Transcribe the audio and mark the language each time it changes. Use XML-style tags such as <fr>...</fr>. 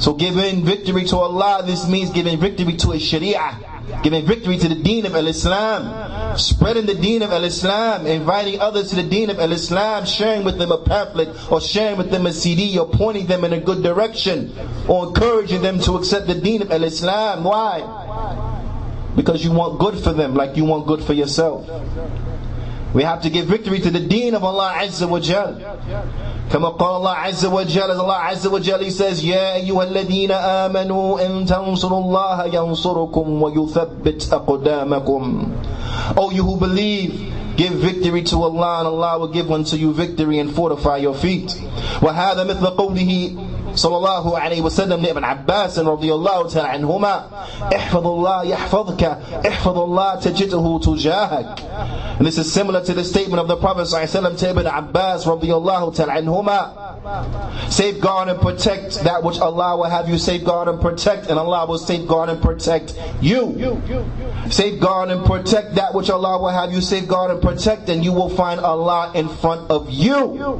<en>So giving victory to Allah, this means giving victory to His Sharia, giving victory to the deen of Al-Islam, spreading the deen of Al-Islam, inviting others to the deen of Al-Islam, sharing with them a pamphlet, or sharing with them a CD, or pointing them in a good direction, or encouraging them to accept the deen of Al-Islam. Why? Because you want good for them like you want good for yourself. We have to give victory to the deen of Allah Azza wa Jal.</en> <ar>كما قال الله عز وجل,</ar> <en>as Allah Azza wa Jal, He says,</en> <ar>يا أيها الذين آمنوا إن تنصروا الله ينصركم ويثبت أقدامكم.</ar> <en>O you who believe, give victory to Allah, and Allah will give unto you victory and fortify your feet.</en> <ar>وهذا مثل قوله صلى الله عليه وسلم لابن عباس رضي الله تعالى عنهما احفظ الله يحفظك احفظ الله تجده تجاهك.</ar> <en>And this is similar to the statement of the Prophet</en> <ar>صلى الله عليه وسلم</ar> <en>to Ibn Abbas</en> <ar>رضي الله تعالى عنهما:</ar> <en>safeguard and protect that which Allah will have you safeguard and protect, and Allah will safeguard and protect you. Safeguard and protect that which Allah will have you safeguard and protect, and you will find Allah in front of you.</en>